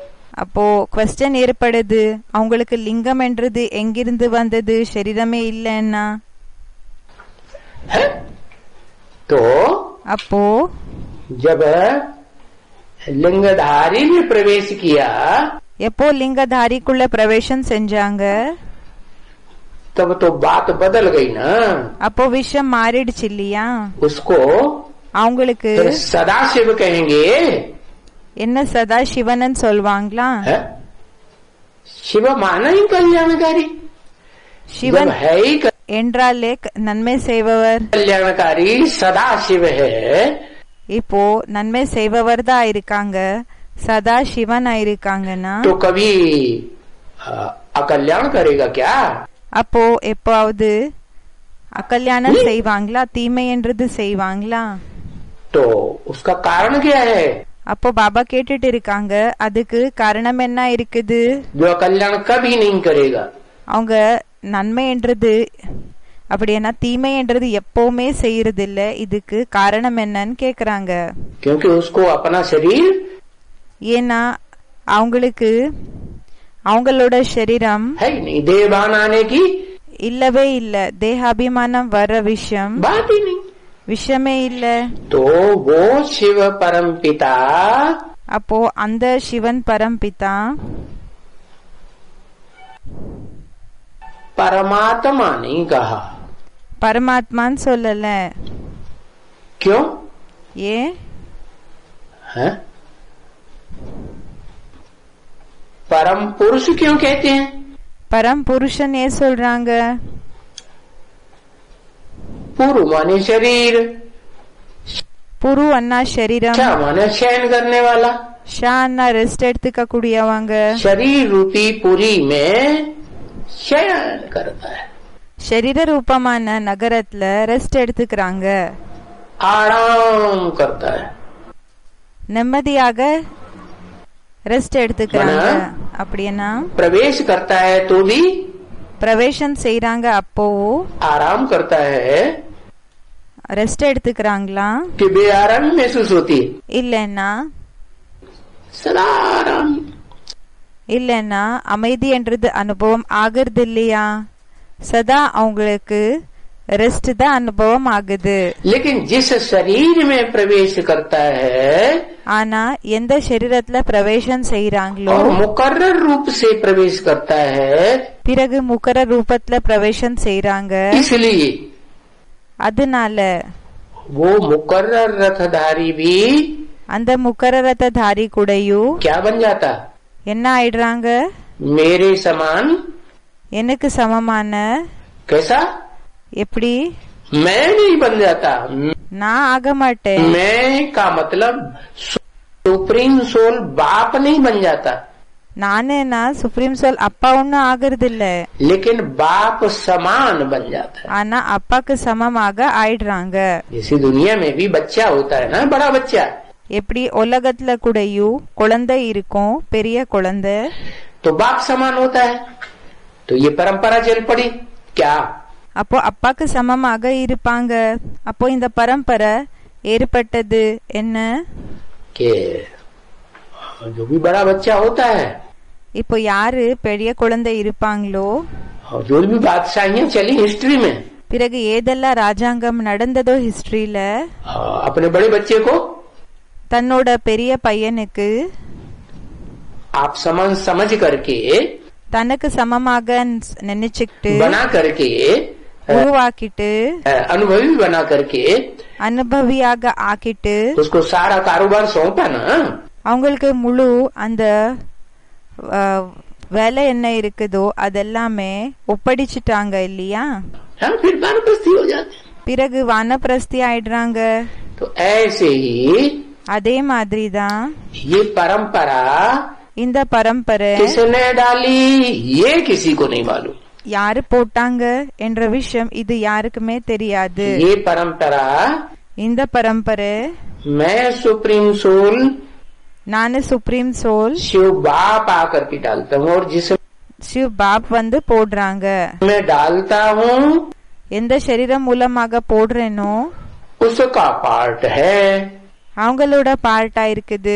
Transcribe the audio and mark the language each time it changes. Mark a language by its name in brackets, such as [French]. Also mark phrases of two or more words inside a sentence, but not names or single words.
[Tamil] அப்போ क्वेश्चन ஏற்படுது, அவங்களுக்கு லிங்கம் என்றது எங்கிருந்து வந்தது, சரீரமே இல்லைன்னா? [Hindi] तो [Tamil] அப்போ [Hindi] जब लिंगधारी ने प्रवेश किया, [Tamil] எப்போ லிங்கதாரிக்குள்ள பிரவேசம் செஞ்சாங்க, [Hindi] तब तो बात बदल गई ना। [Tamil] அப்போ விஷயம் மாறிடுச்சு இல்லையா? [Hindi] उसको [Tamil] அவங்களுக்கு [Hindi] सदाशिव कहेंगे। [Tamil] என்ன சதா சிவனன் சொல்வாங்களா? [Hindi] शिव माना ही कल्याणकारी। [Tamil] சிவன் [Hindi] है ही [Tamil] என்றாலே நன்மை செய்பவர். [Hindi] कल्याणकारी सदा शिव है। [Tamil] இப்போ நன்மை செய்பவர் தான் இருக்காங்க, சதா சிவன் இருக்காங்கன்னா [Hindi] तो कभी अकल्याण करेगा क्या? [Tamil] அப்போ எப்பாவது அகல்யாணம் செய்வாங்களா, தீமை என்றது செய்வாங்களா? [Hindi] तो उसका कारण क्या है? [Tamil] அப்போ பாபா கேட்டுட்டு இருக்காங்க, அதுக்கு காரணம் என்ன இருக்குது? [Hindi] जो अकल्याण कभी नहीं करेगा। [Tamil] அவங்க நன்மை என்றது அப்படின்னா தீமை என்றது எப்பவுமே செய்யறது இல்ல, இதுக்கு காரணம் என்னன்னு கேக்குறாங்க. [Hindi] क्योंकि उसको अपना शरीर [Tamil] ஏன்னா அவங்களுக்கு அவங்களோட சரீரம் [Hindi] है ही नहीं, देहभान आने की [Tamil] இல்லவே இல்ல, தேகாபிமானம் வர்ற விஷயம் [Hindi] बात ही नहीं। [Tamil] விஷயமே இல்ல. [Hindi] तो वो शिव परम पिता [Tamil] அப்போ அந்த சிவன் பரம்பிதா [Hindi] परमात्मा नहीं कहा। [Tamil] பரமாத்மான்னு சொல்லல. [Hindi] क्यों [Tamil] ஏன்? [Hindi] है? परम पुरुष क्यों कहते हैं? [Tamil] பரம் புருஷன் ஏன் சொல்றாங்க? [Hindi] पुरु माने शरीर, [Tamil] புரு அண்ணா சரீரம், [Hindi] क्या माने शयन करने वाला। [Tamil] ஷா அண்ணா ரெஸ்ட் எடுத்துக்க கூடியவங்க. [Hindi] शरीर रूपी पुरी में शयन करता है, [Tamil] சரீர ரூபமான நகரத்துல ரெஸ்ட் எடுத்துக்கிறாங்க, [Hindi] आराम करता है। [Tamil] நிம்மதியாக ரெஸ்ட் எடுத்துக்கிறாங்க. அப்படின்னா [Hindi] प्रवेश करता है तो भी [Tamil] பிரவேசம் செய்யறாங்க, அப்போ [Hindi] आराम करता है [Tamil] ரெஸ்ட் எடுத்துக்கிறாங்களா? [Hindi] कि बेआराम महसूस होती है? [Tamil] இல்லன்னா [Hindi] सदा आराम। [Tamil] இல்லன்னா அமைதி என்றது அனுபவம் ஆகுறது இல்லையா? சதா அவங்களுக்கு ரெஸ்ட் தான் அனுபவம் ஆகுது. [Hindi] लेकिन जिस शरीर में प्रवेश करता है [Tamil] ஆனா எந்த சரீரத்துல பிரவேசம் செய்யறாங்களோ [Hindi] और मुकर्रर रूप से प्रवेश करता है, [Tamil] பிறகு முக்கர ரூபத்துல பிரவேசம் செய்யறாங்க. [Hindi] इसलिए [Tamil] அதனால [Hindi] वो मुकर्रर रथधारी भी [Tamil] அந்த முக்கர ரததாரி கூடயும் [Hindi] क्या बन जाता? [Tamil] என்ன ஆயிடுறாங்க? [Hindi] मेरे समान। [Tamil] எனக்கு சமமான. [Hindi] कैसा? [Tamil] எப்படி? [Hindi] मैं नहीं बन जाता। [Tamil] நான் ஆக மாட்டேன். [Hindi] मैं का मतलब [English] supreme soul [Hindi] बाप नहीं बन जाता, [Tamil] நானேனா [English] supreme soul [Tamil] அப்பா ஒன்னும் ஆகுறது இல்ல, [Hindi] लेकिन बाप समान बन जाता है। [Tamil] ஆனா அப்பாக்கு சமமாக ஆயிடுறாங்க. [Hindi] जैसे दुनिया में भी बच्चा होता है ना, बड़ा बच्चा, [Tamil] எப்படி உலகத்துல கூடயும் குழந்தை இருக்கும், பெரிய குழந்தை, [Hindi] तो बाप समान होता है। तो ये परंपरा चल पड़ी क्या? [Tamil] அப்போ அப்பாக்கு சமமாக இருப்பாங்க. அப்போ இந்த பரம்பரை ஏற்பட்டது என்ன? [Hindi] कि जो भी बड़ा बच्चा होता है [Tamil] இப்போ யாரு பெரிய குழந்தை இருப்பாங்களோ, [Hindi] और जो भी बादशाहियां चली हिस्ट्री में, [Tamil] பிறகு ஏதெல்லாம் ராஜாங்கம் நடந்ததோ ஹிஸ்டரியில, [Hindi] अपने बड़े बच्चे को [Tamil] தன்னோட பெரிய பையனுக்கு [Hindi] आप समान समझ करके, [Tamil] தனக்கு சமமாக நினைச்சுக்கிட்டு, [Hindi] बना करके, [Tamil] உருவாக்கிட்டு, [Hindi] अनुभवी बना करके [Tamil] அனுபவியாக ஆக்கிட்டு, [Hindi] उसको सारा कारोबार सौंपा ना, [Tamil] அவங்களுக்கு முழு அந்த வேலை என்ன இருக்குதோ அதெல்லாமே ஒப்படைச்சிட்டாங்க இல்லையா? [Hindi] हाँ, फिर वानप्रस्थी हो जाते हैं। [Tamil] பிறகு வானப்பிரஸ்தி ஆயிடுறாங்க. [Hindi] तो ऐसे ही [Tamil] அதே மாதிரி தான் [Hindi] ये परंपरा [Tamil] இந்த பரம்பரை [Hindi] किसने डाली ये किसी को नहीं मालूम। [Tamil] யாரு போட்டாங்க என்ற விஷயம் இது யாருக்குமே தெரியாது. [Hindi] ये परंपरा [Tamil] இந்த பரம்பரை [Hindi] मैं [English] supreme soul [Tamil] நானு [English] supreme soul [Hindi] शिव बाप आकर के डालता हूँ, और जिसमें [Tamil] சிவ் பாப் வந்து போடுறாங்க. [Hindi] मैं डालता हूँ [Tamil] எந்த சரீரம் மூலமாக போடுறேனோ [Hindi] उसका पार्ट है [Tamil] அவங்களோட பார்ட்டா இருக்குது.